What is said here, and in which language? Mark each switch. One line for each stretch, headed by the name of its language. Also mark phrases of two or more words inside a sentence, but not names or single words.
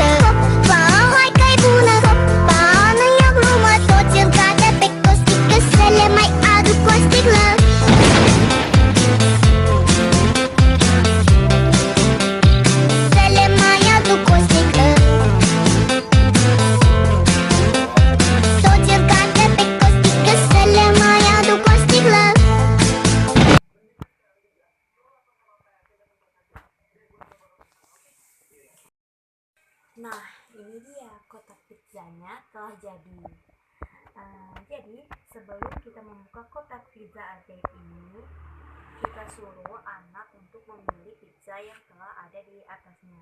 Romanian: Hopa, hai că-i bună, hopa, nu-i o glumă, toți îl cată pe costică, să le mai aduc o sticlă. Să le mai aduc o sticlă. Toți îl cată pe costică, să le mai aduc o sticlă.
Indonesian: Nah, ini dia kotak pizzanya telah jadi. Jadi sebelum kita membuka kotak pizza ajaib ini, kita suruh anak untuk memilih pizza yang telah ada di atasnya.